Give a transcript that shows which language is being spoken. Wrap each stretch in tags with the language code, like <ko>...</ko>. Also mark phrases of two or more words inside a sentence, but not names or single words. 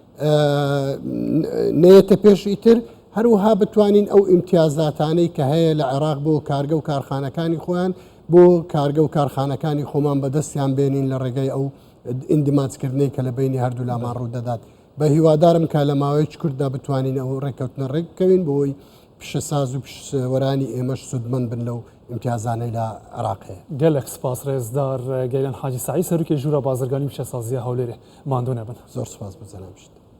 <ckb>نێتە پێش ئیتر هەروەها بتوانین ئەو ئیمتیازاتانەی کە هەیە لە عێراق بۆ کارگە و کارخانەکانی خۆیان بۆ کارگە و کارخانەکانی خۆمان بەدەستیان بێنین لە ڕێگەی ئەو ئیندیماجکردنەی کە لە بینی هەردوو لامان ڕوودەدات بە هیوادارم کە لە ماوەیەکی کووردا بتوانین ئەو ڕێککەوتنە ڕێککەوین بۆی پیشەساز و پیشەوەرانی ئێمەش سودمەند بن لەو امتیازانەی لە عێراقەیە</ckb> <ku>gelek spas rêzdar Geylan Hacî Saîd serokê jûra bazirganî û</ku> <ckb>پیشەسازیە هەولێرê ماندوو</ckb> <ku>nebin</ku> <ckb>زۆر سپاس بزانام شت</ckb>